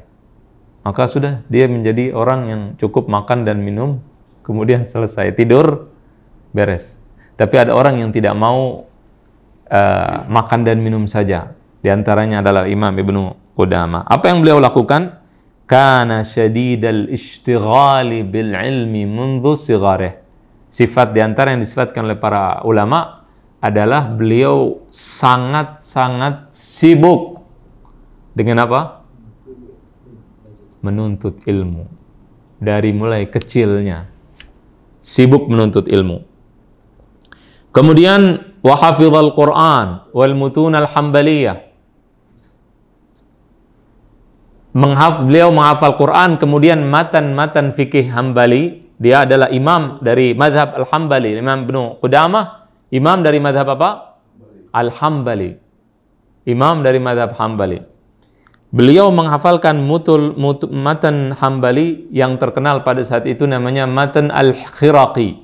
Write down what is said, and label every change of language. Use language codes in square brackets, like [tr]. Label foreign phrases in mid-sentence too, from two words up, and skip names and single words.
[id] Maka sudah dia menjadi orang yang cukup makan dan minum, kemudian selesai. Tidur, beres. Tapi ada orang yang tidak mau makan dan minum saja. Di antaranya adalah Imam Ibnu Qudamah. Apa yang beliau lakukan? [ar] كان شديد الاشتغال بالعلم منذ صغره. [id] Sifat di antara yang disifatkan oleh para ulama adalah beliau sangat-sangat sibuk dengan apa? Menuntut ilmu. Dari mulai kecilnya. Sibuk menuntut ilmu. [ar] Kemudian وحفظ القرآن والمتون الحنبلية. [id] Beliau menghafal Quran, kemudian matan-matan fikih Hambali. Dia adalah imam dari mazhab Al-Hambali. Imam Ibnu Qudamah, imam dari mazhab apa? Al-Hambali. Imam dari mazhab Hambali. Beliau menghafalkan matan Hambali yang terkenal pada saat itu namanya matan Al-Khiraqi.